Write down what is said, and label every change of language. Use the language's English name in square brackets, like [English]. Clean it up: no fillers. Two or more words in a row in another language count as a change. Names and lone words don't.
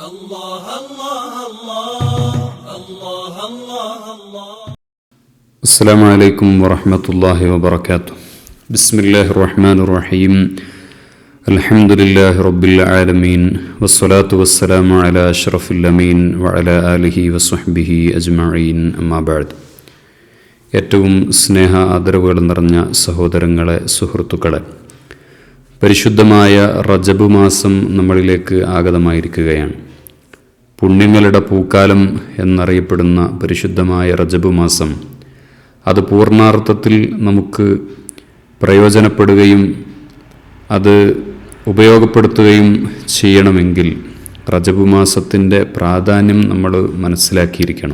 [Arabic] الله الله الله الله الله الله. السلام عليكم ورحمة الله وبركاته. بسم الله الرحمن الرحيم. الحمد لله رب العالمين والصلاة والسلام على أشرف الأمين وعلى آله وصحبه أجمعين. أما بعد. [Malayalam] ഏറ്റവും സ്നേഹ ആദരവുകൾ നിറഞ്ഞ സഹോദരങ്ങളെ, സുഹൃത്തുക്കളെ, പരിശുദ്ധമായ റജബ് മാസം നമ്മളിലേക്ക് ആഗതമായിരിക്കുകയാണ്. പുണ്യങ്ങളുടെ പൂക്കാലം എന്നറിയപ്പെടുന്ന പരിശുദ്ധമായ റജബ് മാസം അത് പൂർണ്ണാർത്ഥത്തിൽ നമുക്ക് പ്രയോജനപ്പെടുകയും അത് ഉപയോഗപ്പെടുത്തുകയും ചെയ്യണമെങ്കിൽ റജബ് മാസത്തിൻ്റെ പ്രാധാന്യം നമ്മൾ മനസ്സിലാക്കിയിരിക്കണം.